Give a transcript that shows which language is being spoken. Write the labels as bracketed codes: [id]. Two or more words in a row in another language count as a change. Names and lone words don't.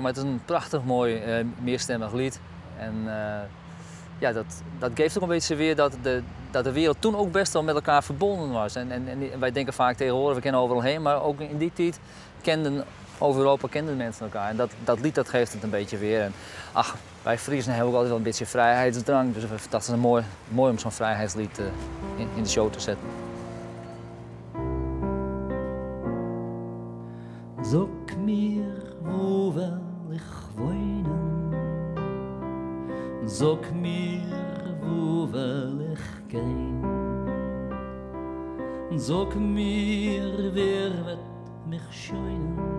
[nl] Maar het is een prachtig mooi meerstemmig lied. En dat geeft ook een beetje weer dat de wereld toen ook best wel met elkaar verbonden was. En wij denken vaak tegenwoordig, we kennen overal heen, maar ook in die tijd over Europa kenden mensen elkaar. En dat lied dat geeft het een beetje weer. En ach, wij Friesen hebben ook altijd wel een beetje vrijheidsdrang. Dus dat is mooi om zo'n vrijheidslied in de show te zetten. [de] Sag mir, wo will ich wohnen? Sag mir, wo will ich gehen? Sag mir, wer wird mich scheunen?